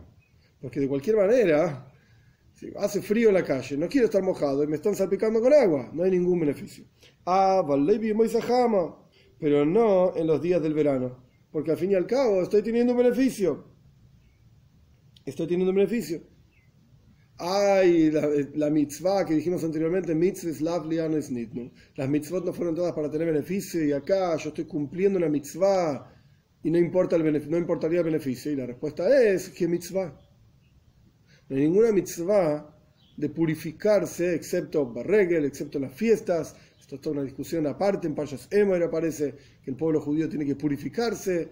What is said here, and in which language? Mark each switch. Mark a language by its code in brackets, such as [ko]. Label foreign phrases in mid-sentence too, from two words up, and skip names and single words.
[es] Porque de cualquier manera, si hace frío en la calle, no quiero estar mojado y me están salpicando con agua, no hay ningún beneficio. Pero no en los días del verano, porque al fin y al cabo estoy teniendo un beneficio. Ay, la mitzvah que dijimos anteriormente, [he] מצוות לאו ליהנות ניתנו. [es] Las mitzvot no fueron todas para tener beneficio y acá yo estoy cumpliendo una mitzvah y no importaría el beneficio. Y la respuesta es, ¿qué mitzvah? No hay ninguna mitzvah de purificarse, excepto Barregel, excepto las fiestas. Esto es toda una discusión aparte. En Parshas Emor aparece que el pueblo judío tiene que purificarse.